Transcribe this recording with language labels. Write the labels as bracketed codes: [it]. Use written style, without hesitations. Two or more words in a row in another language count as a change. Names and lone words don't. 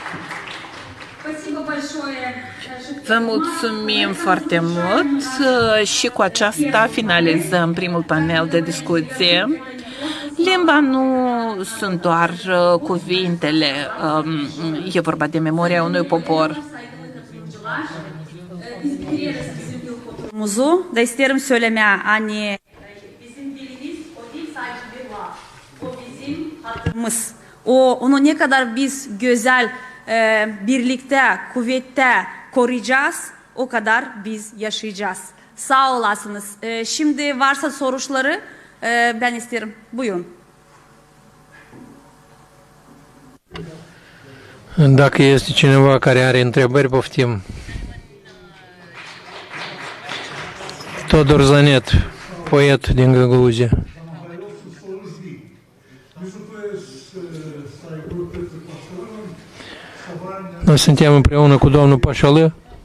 [ro] Vă mulțumim foarte mult și cu aceasta finalizăm primul panel de discuție. Limba nu sunt doar cuvintele, e vorba de memoria unui popor. [gag] Da isterim söylemeye hani onu ne kadar biz güzel birlikte kuvvette koruyacağız, o kadar biz yaşayacağız. Sağ olasınız. Şimdi varsa soruları ben isterim. Buyurun. [ro] Dacă este cineva care are întrebări, poftim. Todor Zanet, poet din Găgăuzia. Noi suntem împreună cu domnul Pașală.